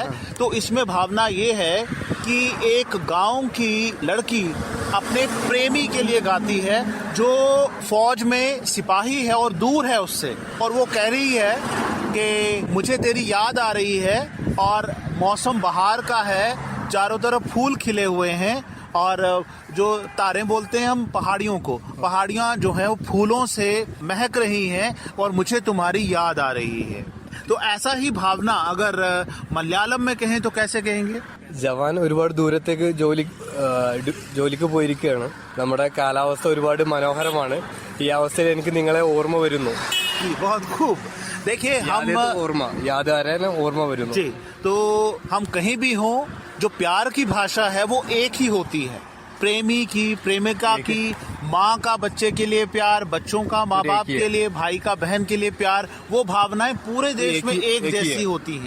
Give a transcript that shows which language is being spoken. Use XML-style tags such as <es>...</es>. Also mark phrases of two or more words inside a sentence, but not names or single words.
<hi>तो इसमें भावना ये है कि एक गांव की लड़की अपने प्रेमी के लिए गाती है जो फौज में सिपाही है और दूर है उससे, और वो कह रही है कि मुझे तेरी याद आ रही है और मौसम बहार का है, चारों तरफ फूल खिले हुए हैं और जो तारे बोलते हैं हम पहाड़ियों को, पहाड़ियाँ जो हैं वो फूलों से महक रही हैं और मुझे तुम्हारी याद आ रही है। तो ऐसा ही भावना अगर മലയാളം में कहें तो कैसे कहेंगे?</hi> <ml>ജവാൻ ഒരുപാട് ദൂരത്തേക്ക് ജോലിക്ക് പോയിരിക്കുകയാണ്. നമ്മുടെ കാലാവസ്ഥ ഒരുപാട് മനോഹരമാണ്. ഈ അവസ്ഥയിൽ എനിക്ക് നിങ്ങളെ ഓർമ്മ വരുന്നു.</ml> <hi>बहुत खूब. देखिए हम याद आ रहा है ना,</hi> <ml>ഓർമ്മ വരുന്നു</ml> <hi>जी। तो हम कहीं भी हों, जो प्यार की भाषा है वो एक ही होती है। प्रेमी की, प्रेमिका की, माँ का बच्चे के लिए प्यार, बच्चों का माँ बाप के लिए, भाई का बहन के लिए प्यार, वो भावनाएं पूरे देश में एक जैसी होती हैं।</hi>